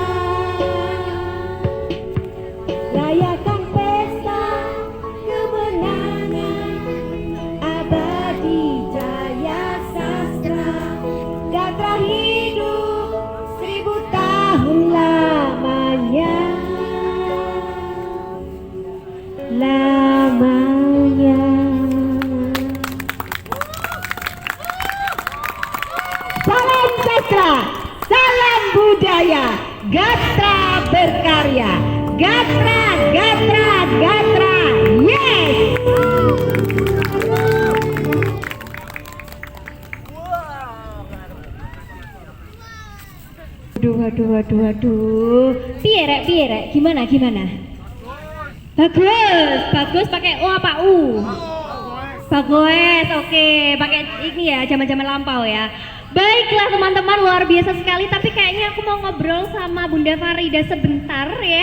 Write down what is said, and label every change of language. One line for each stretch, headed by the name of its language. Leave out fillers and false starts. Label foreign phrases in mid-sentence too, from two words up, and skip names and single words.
Indonesian: Rayakan pesta kemenangan, abadi jaya sastra, Gatra hidup 1000 tahun lamanya. Lamanya. Salam sastra, salam budaya, Gatra berkarya, Gatra, Gatra, Gatra, yes! Waduh.
Javanese: Piye rek,
Indonesian: gimana? Bagus, pakai O apa U? Bagus, oke, pakai ini ya, zaman-zaman lampau ya. Baiklah teman-teman, luar biasa sekali. Tapi kayaknya aku mau ngobrol sama Bunda Farida sebentar ya.